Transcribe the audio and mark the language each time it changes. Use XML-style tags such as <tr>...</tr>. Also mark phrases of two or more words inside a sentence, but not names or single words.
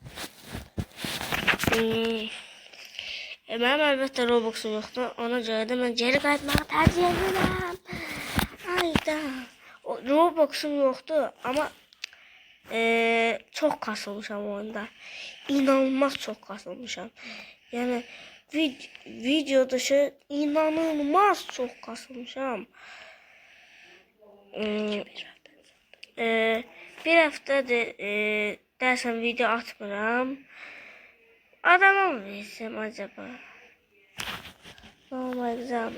<az>Mənim əlbəttə Roblox'um yoxdur. Ona görə də mən geri qayıtmağı tercih edirəm. Ayda. Roblox'um yoxdur amma çox kasılmışam oyunda. İnanılmaz çox kasılmışam. Yəni video dışı inanılmaz çox kasılmışam.</az> <tr>Bir haftadır dersen</tr> <az>video atmıram.</az> <tr>Adama mı versem acaba? Normal güzel.</tr>